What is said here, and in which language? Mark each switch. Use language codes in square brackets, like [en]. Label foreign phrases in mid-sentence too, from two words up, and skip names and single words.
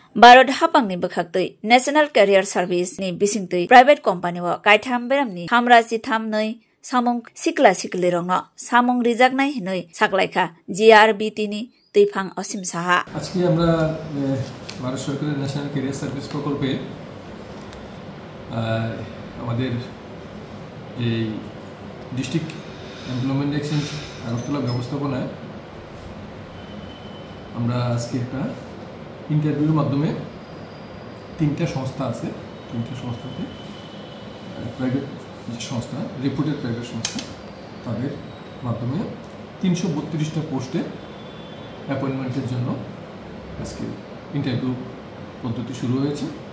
[brx] भारत हापांगनि बखाक्तै नेशनल कैरियर सर्विस नि बिसिंतै [en] private company [brx] व काइथाम बेरामनि थामरासि थामनै सामुं सिक्ला सिक्लि रंनो सामुं रिजाकनाय हिनै साकलायखा जिआरबिटी नि दैफां असिम साहा [bn] আজকে আমরা ভারত সরকারের ন্যাশনাল ক্যারিয়ার সার্ভিস প্রকল্পে আমাদের এই ডিস্ট্রিক্ট এমপ্লয়মেন্ট এক্সচেঞ্জ আগরতলা ব্যবস্থাপনায় আমরা আজকে একটা ইন্টারভিউর মাধ্যমে তিনটা সংস্থা আছে, তিনটা সংস্থাতে প্রাইভেট সংস্থা, [en] reputed private [bn] সংস্থা, তাদের মাধ্যমে 332টা পোস্টে অ্যাপয়েন্টমেন্টের জন্য আজকে ইন্টারভিউ পদ্ধতি শুরু হয়েছে।